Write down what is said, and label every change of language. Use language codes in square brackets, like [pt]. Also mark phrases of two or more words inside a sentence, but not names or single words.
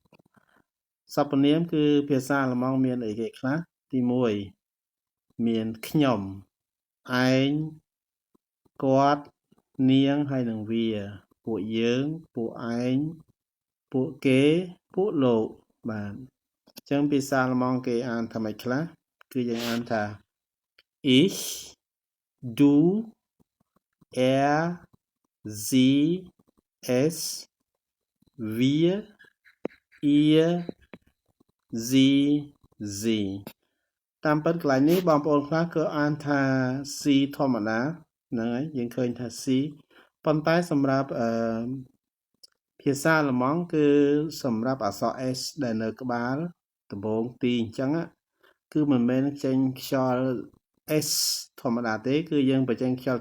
[km] គឺភាសាអាល្លឺម៉ង់មានអីគេខ្លះទី1មានខ្ញុំឯ ងគាត់នាងហើយនឹងវាពួកយើងពួក ឯងពួកគេពួកលោកបាទអញ្ចឹងភាសាអាល្លឺម៉ង់គេអានថាម៉េចខ្លះគឺយើងអានថា [de] ich du er sie es wir ihr sie sie [km] តាមពិតកន្លែងនេះបងប្អូនខ្លះក៏អានថា C ធម្មតាហ្នឹងហើយយើងឃើញថា C ប៉ុន្តែសម្រាប់ភាសាអាល្លឺម៉ង់គឺសម្រាប់អក្សរ S ដែលនៅក្បាលដំបូងទីអញ្ចឹងគឺមិនមែនចេញខ្យល់ S ធម្មតាទេគឺយើងបញ្ចេញខ្យល់